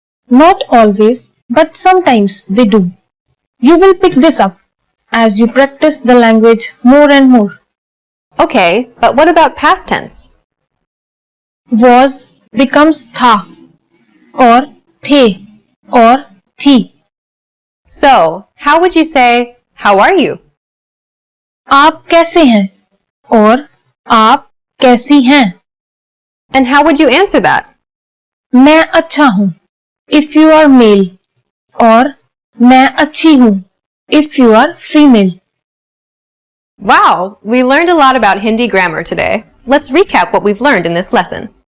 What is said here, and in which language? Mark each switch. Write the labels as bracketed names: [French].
[English] Not always, but sometimes they do. You will pick this up as you practice the language more and more. Okay, but what about past tense? Was becomes था or थे or थी. So, how would you say, how are you? [Hindi] आप कैसे हैं और आप कैसी हैं. [English] And how would you answer that? [Hindi] मैं अच्छा हूँ [English] if you are male [Hindi] और मैं अच्छी हूँ [English] if you are female. Wow, we learned a lot about Hindi grammar today. Let's recap what we've learned in this lesson.